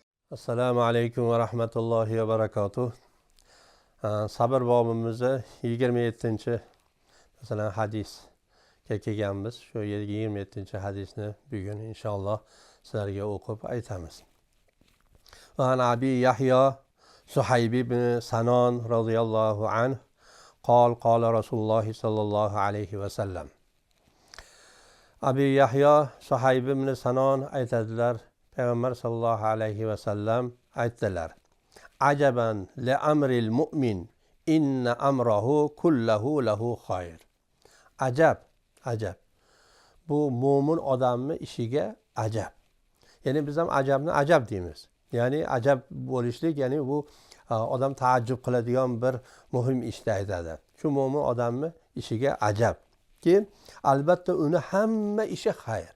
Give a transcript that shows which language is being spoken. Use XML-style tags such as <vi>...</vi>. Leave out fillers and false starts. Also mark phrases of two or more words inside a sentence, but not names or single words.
<ar>السلام عليكم ورحمة الله وبركاته.</ar> <uz>Sabr bobimizda 27-chi masalan hadisga kelganmiz. Shu 27-chi hadisni bugun inshaalloh sizlarga o'qib aytamiz.</uz> <ar>وعن أبي يحيى صهيب بن سنان رضي الله عنه قال رسول الله صلى الله عليه وسلم.</ar> <uz>Abi Yahya Suhayb ibn Sanon aytadilar, Payg'ambar</uz> <ar>صلى الله عليه وسلم</ar> <uz>aytdilar:</uz> <ar>عجبا لأمر المؤمن إن أمره كله له خير.</ar> <uz>Ajab. Bu mo'min odamning ishiga ajab. Ya'ni biz ham ajabni ajab deymiz. Ya'ni ajab bo'lishlik, ya'ni bu odam taajjub qiladigan bir muhim ishni aytadi. Shu mo'min odamning ishiga ajab. Ki albatta uni hamma ishi xayr.</uz>